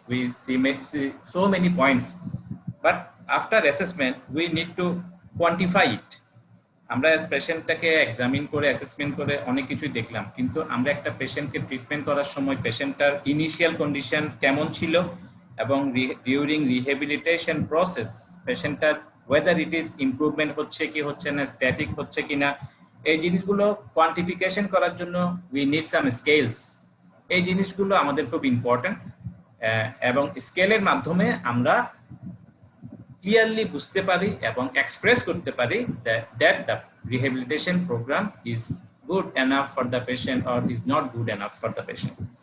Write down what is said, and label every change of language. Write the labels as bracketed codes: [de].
[en] We see so many points, but after assessment, we need to quantify it. [bn] আমরা পেশেন্টটাকে examine করে assessment করে অনেক কিছুই দেখলাম, কিন্তু আমরা একটা পেশেন্টকে ট্রিটমেন্ট করার সময় পেশেন্টটার ইনিশিয়াল কন্ডিশন কেমন ছিল এবং during rehabilitation process পেশেন্টটার [en] whether it is improvement [bn] হচ্ছে কি হচ্ছে না, স্ট্যাটিক হচ্ছে কিনা, এই জিনিসগুলো কোয়ান্টিফিকেশন করার জন্য [en] We need some scales. [bn] এই জিনিসগুলো আমাদের খুব ইম্পর্টেন্ট, এবং স্কেলের মাধ্যমে আমরা ক্লিয়ারলি বুঝতে পারি এবং এক্সপ্রেস করতে পারি [en] that the rehabilitation program is good enough for the patient or is not good enough for the patient.